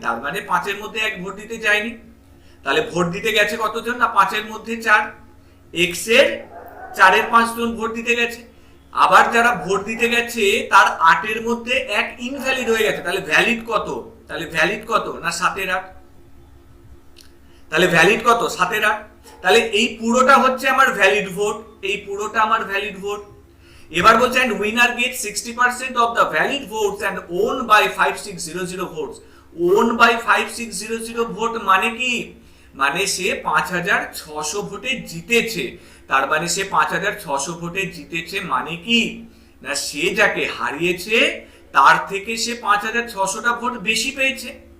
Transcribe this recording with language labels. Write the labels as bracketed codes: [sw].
[bn] তার মানে 5-এর মধ্যে 1 ভোট দিতে যায়নি। তাহলে ভোট দিতে গেছে কতজন না 5-এর মধ্যে 4, x এর 4/5 জন ভোট দিতে গেছে। আবার যারা ভোট দিতে গেছে তার 8-এর মধ্যে 1 ইনভ্যালিড হয়ে গেছে, তাহলে ভ্যালিড কত? তাহলে ভ্যালিড কত? না 7-এর 8। তাহলে ভ্যালিড কত? 7-এর 8। তাহলে এই পুরোটা হচ্ছে আমার ভ্যালিড ভোট, এই পুরোটা আমার ভ্যালিড ভোট। এবার বলছে [en] and winner gets 60% of the valid votes and own by 5600 votes. own by 5600 [bn] vote মানে কি? মানে সে 5600 ভোটে জিতেছে। তার মানে সে 5600 ভোটে জিতেছে মানে কি? না সে যাকে হারিয়েছে তার থেকে সে 5600টা ভোট বেশি পেয়েছে।